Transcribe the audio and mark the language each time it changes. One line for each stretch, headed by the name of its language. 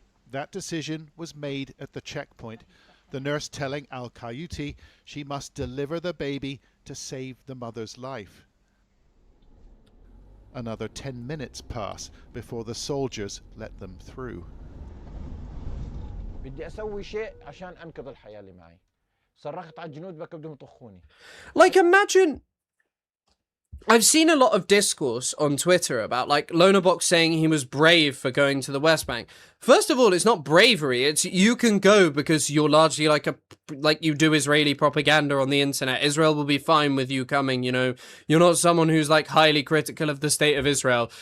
English: That decision was made at the checkpoint, the nurse telling Al-Qayuti she must deliver the baby to save the mother's life. Another 10 minutes pass before the soldiers let them through.
Arabic: بدي أسوي شيء عشان أنقذ الحياة اللي معي. صرخت على الجنود بدهم يطخوني.
English: Like, imagine... I've seen a lot of discourse on Twitter about, like, Lonabox saying he was brave for going to the West Bank. First of all, it's not bravery. It's you can go because you're largely like you do Israeli propaganda on the internet. Israel will be fine with you coming, you know. You're not someone who's, like, highly critical of the state of Israel.